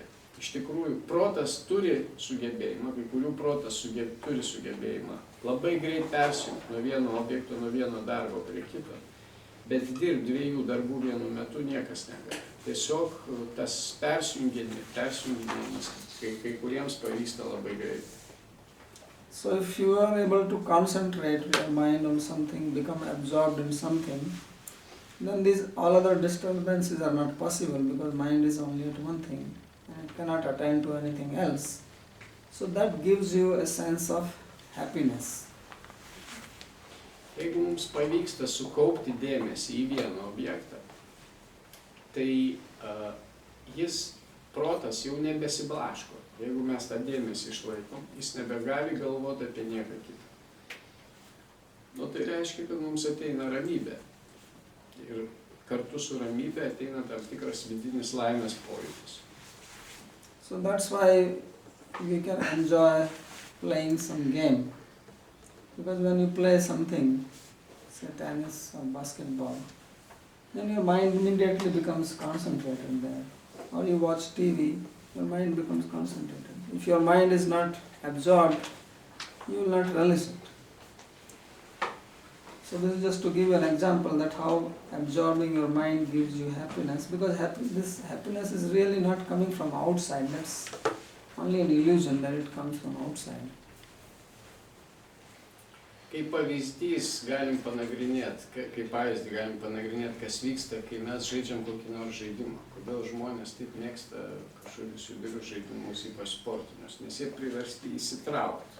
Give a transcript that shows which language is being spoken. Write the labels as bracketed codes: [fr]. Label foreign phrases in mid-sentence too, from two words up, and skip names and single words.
[lt] Iš tikrųjų, protas turi sugebėjimą, kai kurių protas turi sugebėjimą labai greit persijungti nuo vieno objekto, nuo vieno darbo prie kito, bet dirbti dviejų darbų vienu metu niekas negali. Tiesiog tas persijungimas kai kuriems pavyksta labai greitai. [en] So if you are able to concentrate your mind on something, become absorbed in something, then all other disturbances are not possible because mind is only at one thing and it cannot attend to anything else. So that gives you a sense of happiness. [lt] Jeigu mums pavyksta sukaupti dėmesį į vieną objektą, tai protas jau nebesiblaško. Jeigu mes tą dėmesį išlaikom, jis nebegali galvoti apie nieką kitą. Tai reiškia, kad mums ateina ramybė. Ir kartu su ramybė ateina tam tikras vidinis laimės pojūtis. [en] So that's why we can enjoy playing some game. Because when you play something, say tennis or basketball, then your mind immediately becomes concentrated there. Or you watch TV, your mind becomes concentrated. If your mind is not absorbed, you will not relish it. So this is just to give you an example that how absorbing your mind gives you happiness, because this happiness is really not coming from outside. That's only an illusion that it comes from outside. [lt] Kaip pavyzdys galim panagrinėti, kas vyksta, kai mes žaidžiam kokį nors žaidimą. Kodėl žmonės taip mėgsta kažkokius judrius žaidimus, ypač sportinius, nes jie priversti įsitraukti.